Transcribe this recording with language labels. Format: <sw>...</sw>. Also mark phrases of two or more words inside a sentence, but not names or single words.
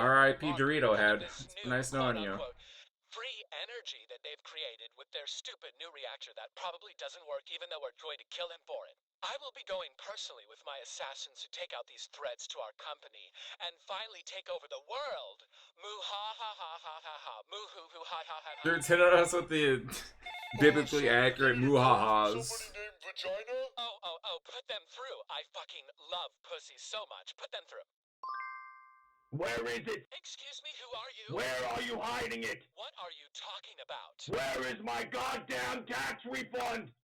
<en>R.I.P. Dorito Head. It's nice knowing you. Free energy that they've created with their stupid new reactor that probably doesn't work even though we're going to kill him for it. I will be going personally with my assassins to take out these threats to our company and finally take over the world. Moo ha ha ha ha ha ha. Moo hoo hoo ha ha ha ha. Dude, hit us with the biblically accurate moo-ha-has. Oh, put them through. I fucking love pussy so much. Put them through. Where is it? Excuse me, who are you? Where are you hiding it? What are you talking about? Where is my goddamn tax refund?</en>